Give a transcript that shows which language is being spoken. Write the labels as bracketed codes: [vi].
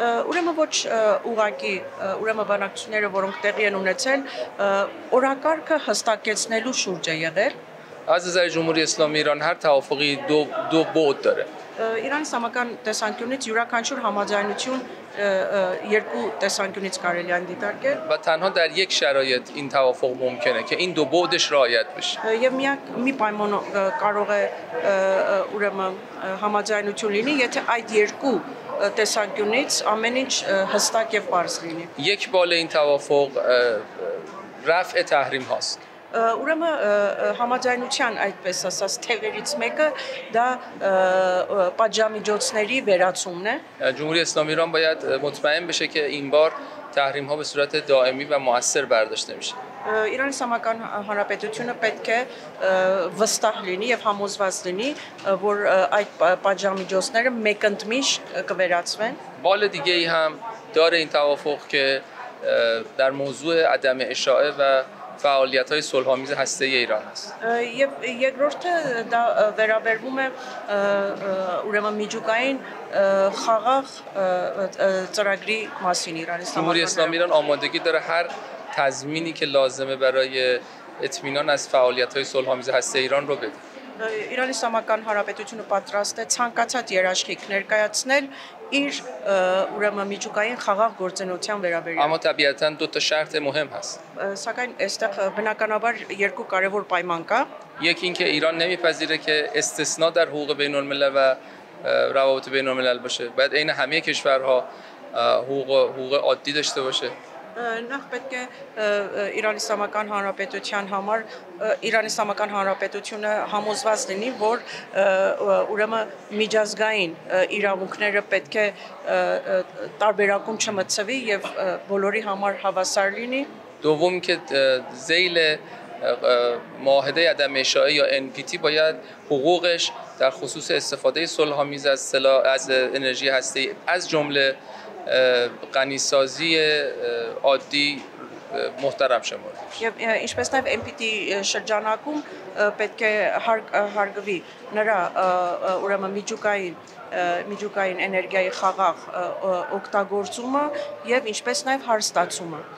[hy] ուրեմն ոչ ուղղակի ուրեմն բանակցությունները որոնք տեղի են ունեցել օրակարգը հստակեցնելու շուրջ է եղել [fa] از نظر جمهوری اسلامی ایران هر توافقی دو بعد داره. [hy] Իրանի իսլամական տեսանկյունից յուրաքանչյուր համաձայնություն երկու տեսանկյունից կարելի է դիտարկել [fa] و تنها در یک شرایط این توافق ممکنه که این دو بعدش رعایت بشه. [hy] եւ մի պայման կարող է ուրեմն համաձայնություն լինի, եթե այդ երկու տեսանկյունից ամեն ինչ հստակ եւ པարզ լինի։ [fa] یک بال این توافق رفع تحریم هاست. [hy] Ուրեմն համաձայնության այդպես ասած թևերից մեկը դա պատժամիջոցների վերացումն է։ [fa] جمهوری اسلامی ایران باید مطمئن بشه که این بار تحریم ها به صورت دائمی و مؤثر برداشته میشه. [hy] Իրանի Իսլամական Հանրապետությունը պետք է վստահ լինի եւ համոզված լինի, որ այդ պատժամիջոցները մեկընդմիշտ կվերացվեն։ [fa] بال دیگه ای هم داره این توافق که در موضوع عدم اشاعه و فعالیت‌های صلح‌آمیز هسته‌ای ایران است. [hy] Եվ երկրորդը դա վերաբերվում է ուրեմն միջուկային խաղաղ ծրագրի մասին Իրանի [fa] جمهوری اسلامی ایران آمادگی داره هر تضمینی که لازمه برای اطمینان از فعالیت‌های صلح‌آمیز هسته‌ای ایران رو بده. [hy] Իրանի Իսլամական Հանրապետությունը պատրաստ է ցանկացած երաշխիք ներկայացնել իր ուրեմն միջուկային խաղաղ գործունեության վերաբերյալ։ [fa] اما طبیعتاً دو تا شرط مهم هست. [hy] Սակայն այստեղ բնականաբար երկու կարևոր պայման կա։ [fa] یکی اینکه ایران نمیپذیره که استثناء در حقوق بین‌الملل و روابط بین‌الملل باشه. باید عین همه کشورها حقوق عادی داشته باشه. [hy] Նախ պետք է Իրանի Իսլամական Հանրապետության համար Իրանի Իսլամական Հանրապետությունը համոզված լինի, որ ուրեմն միջազգային իրավունքները պետք է տարբերակում չմտցվի եւ բոլորի համար հավասար լինի։ [fa] دوم که ذیل معاهده عدم اشاعه یا NPT باید حقوقش در خصوص استفاده صلح‌آمیز از انرژی هسته‌ای از جمله غنیسازی عادی محترم شمرده بشه. [hy] Եվ ինչպես նաև NPT շրջանակում պետք է հարգվի նրա ուրեմն միջուկային էներգիայի խաղաղ օգտագործումը եւ ինչպես նաև հարստացումը։